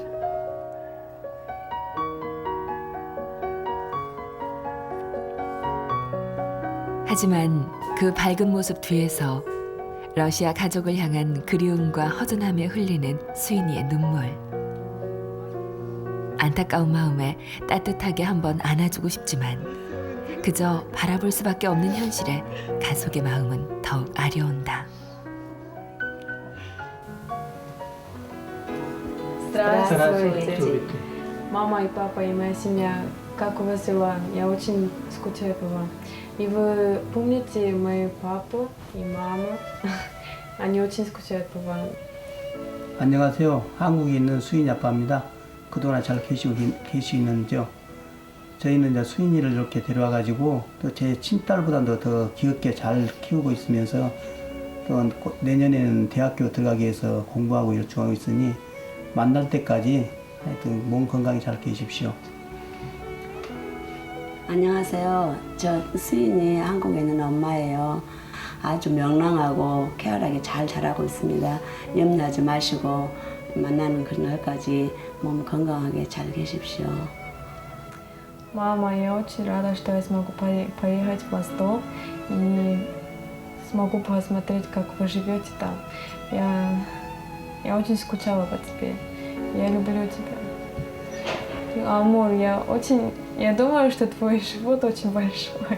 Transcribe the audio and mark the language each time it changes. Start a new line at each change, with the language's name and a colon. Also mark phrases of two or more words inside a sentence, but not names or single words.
Korean: 하지만 그 밝은 모습 뒤에서 러시아 가족을 향한 그리움과 허전함에 흘리는 수인이의 눈물. 안타까운 마음에 따뜻하게 한번 안아주고 싶지만 그저 바라볼 수밖에 없는 현실에 가족의 마음은 더욱 아려온다.
Russian: Здравствуйте. Мама и папа и моя семья, как у вас дела? Я очень скучаю по вам. И вы помните мою папу и маму? Они очень скучают по вам.
Korean: 안녕하세요. 한국에 있는 수인이 아빠입니다. 그동안 잘 계시는지요? 저희는 이제 수인이를 이렇게 데려와 가지고 또 제 친딸보다도 더 귀엽게 잘 키우고 있으면서 또 내년에는 대학교 들어가기 위해서 공부하고 열중하고 있으니 만날 때까지 하여튼 몸 건강히 잘 계십시오. 안녕하세요. 저 수인이 한국에 있는 엄마예요. 아주 명랑하고 쾌활하게 잘 자라고 있습니다. 염려하지 마시고 만나는 그날까지 몸 건강하게 잘 계십시오.
Russian: Мама, я очень рада, что я смогу поехать в Восток и смогу посмотреть, как вы живете там. Я очень скучала по тебе. Я люблю тебя. Амур, я думаю, что твой живот очень большой.